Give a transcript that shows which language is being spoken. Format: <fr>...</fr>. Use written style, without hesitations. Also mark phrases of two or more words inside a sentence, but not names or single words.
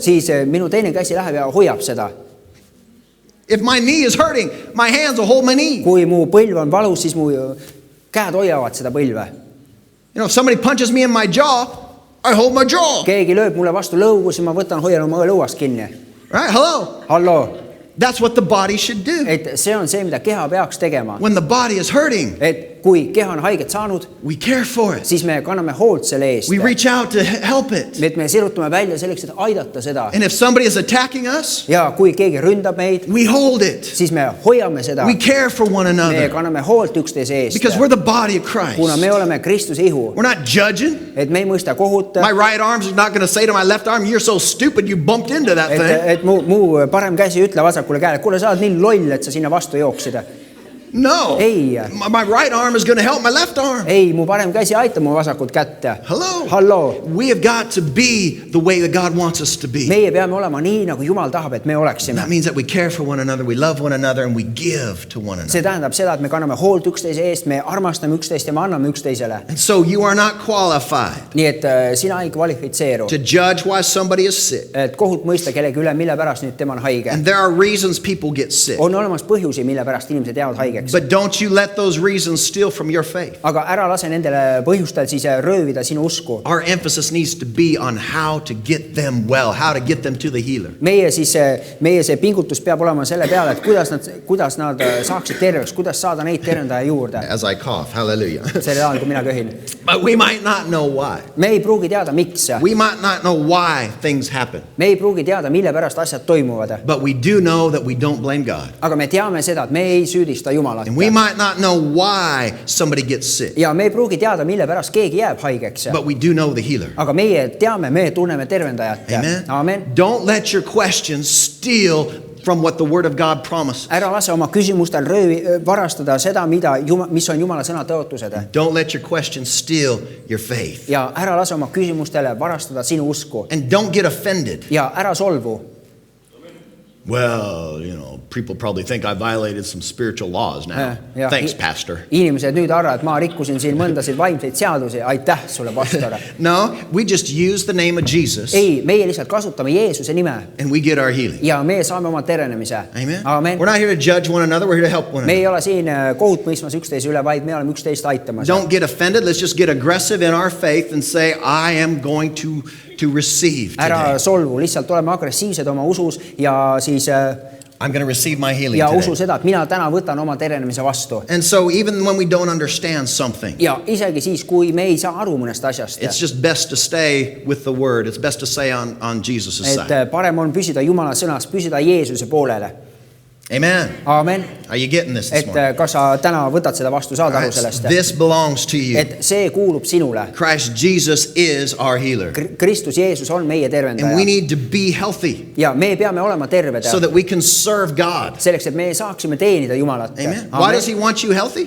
<et>Siis minu teine käsi läheb ja hoiab seda.</et> <en>If my knee is hurting, my hands will hold my knee.</en> <et>Kui mu põlv on valus, siis mu käed hoiavad seda põlve.</et> <en>You know, if somebody punches me in my jaw, I hold my jaw.</en> <et>Keegi lööb mulle vastu lõugu, siis ma hoian oma lõuast kinni.</et> <en>Right? Hello?</en> <et>Hallo.</et> <en>That's what the body should do.</en> <et>Et see on see, mida keha peaks tegema.</et> <en>When the body is hurting,</en> <et>Et kui keha on haiget saanud,</et> <en>we care for it.</en> <et>siis me kanname hoolt selle eest.</et> <en>We reach out to help it.</en> <et>Et me sirutame välja selleks, et aidata seda.</et> <en>And if somebody is attacking us,</en> <et>Ja kui keegi ründab meid,</et> <en>we hold it.</en> <et>siis me hoiame seda.</et> <en>We care for one</en> <et>Me</et> <en>another</en> <et>kanname hoolt üksteise eest.</et> <en>because we're the body of</en> <et>Kuna</et> <en>Christ.</en> <et>me oleme Kristuse ihu.</et> <en>We're not judging.</en> <et>Et me ei mõista kohut.</et> <en>My right arm is not going to say to my left arm, you're so stupid you bumped into that thing.</en> <et>Et mu parem käsi ütle vasakule käele, kuule, sa oled nii loll, et sa sinna vastu jooksid.</et> <en>No.</en> <et>Ei.</et> <en>My right arm is going to help my left arm.</en> <et>Ei, mu parem käsi aitab mu vasakut kätte.</et> <en>Hello.</en> <et>Hallo.</et> <en>We have got to be the way that God wants us to be.</en> <et>Meie peame olema nii, nagu Jumal tahab, et me oleksime.</et> <en>That means that we care for one another, we love one another, and we give to one</en> <et>See</et> <en>another.</en> <et>tähendab seda, et me kanname hoolt üksteise eest, me armastame üksteist ja me anname üksteisele.</et> <en>And so you are not qualified</en> <et>Nii et sina ei kvalifitseeru.</et> <en>to judge why somebody is sick.</en> <et>Et kohut mõista kellegi üle, mille pärast nüüd tema on haige.</et> <en>And there are reasons people get sick.</en> <et>On olemas põhjusi, mille pärast inimesed jäävad haigeks.</et> <en>But don't you let those reasons steal from your faith.</en> <et>Aga ära lase nendele põhjustel siis röövida sinu usku.</et> <en>Our emphasis needs to be on how to get them well, how to get them to the healer.</en> <et>Meie see pingutus peab olema selle peale, et kuidas nad saaksid terveks, kuidas saada neid tervendaja juurde.</et> <en>As I cough, hallelujah.</en> <et>Selle ajal, kui mina köhin.</et> <en>But we might not know why.</en> <et>Me ei pruugi teada, miks.</et> <en>We might not know why things happen.</en> <et>Me ei pruugi teada, mille pärast asjad toimuvad.</et> <en>But we do know that we don't blame God.</en> <et>Aga me teame seda, et me ei süüdista Jumalat.</et> <en>And we might not know why somebody gets sick.</en> <et>Ja me ei pruugi teada, mille pärast keegi jääb haigeks.</et> <en>But we do know the healer.</en> <et>Aga meie teame, me tunneme tervendajat.</et> <en>Amen.</en> <et>Amen.</et> <en>Don't let your questions steal from what the Word of God promises.</en> <et>Ära lase oma küsimustel varastada seda, mis on Jumala sõna tõotused.</et> <en>Don't let your questions steal your faith.</en> <et>Ja ära lase oma küsimustele varastada sinu usku.</et> <en>And don't get offended.</en> <et>Ja ära solvu.</et> <en>Well, you know, people probably think I violated some spiritual laws now.</en> <et>Ja.</et> <en>Thanks, pastor.</en> <et>Inimesed nüüd arvavad, et ma rikkusin siin mõndasid vaimseid seadusi. Aitäh sulle, pastor.</et> <en>No, we just use the name of Jesus.</en> <et>Ei, meie lihtsalt kasutame Jeesuse nime.</et> <en>And we get our healing.</en> <et>Ja me saame oma terenemise.</et> <en>Amen.</en> <et>Amen.</et> <en>We're not here to judge one another, we're here to help one</en> <et>Me ei</et> <en>another.</en> <et>ole siin kohut mõistmas üksteise üle, vaid me oleme üksteist aitamas.</et> <en>Don't get offended, let's just get aggressive in our faith and say, I am going to receive</en> <et>Ära</et> <en>today.</en> <et>solvu, lihtsalt oleme agressiivsed oma usus ja siis</et> <en>I'm going to receive my healing</en> <et>ja usu</et> <en>today.</en> <et>seda, et mina täna võtan oma terenemise vastu.</et> <en>And so even when we don't understand something,</en> <et>Ja isegi siis, kui me ei saa aru mõnest asjast,</et> <en>it's just best to stay with the word. It's best to stay on Jesus'</en> <et>et</et> <en>side.</en> <et>parem on püsida Jumala sõnas, püsida Jeesuse poolele.</et> <en>Amen.</en> <et>Aamen.</et> <en>Are you getting this</en> <et>Et</et> <en>morning?</en> <et>kas sa täna võtad seda vastu, saad</et> <en>All</en> <et>aru</et> <en>right,</en> <et>sellest?</et> <en>this belongs to you.</en> <et>Et see kuulub sinule.</et> <en>Christ Jesus is our healer.</en> <et>Kristus Jeesus on meie</et> <en>And we</en> <et>tervendaja.</et> <en>need to be healthy</en> <et>Ja me peame olema terved.</et> <en>so that we can serve God.</en> <et>Selleks, et me saaksime teenida Jumalat.</et> <en>Amen. Why does he want you healthy?</en>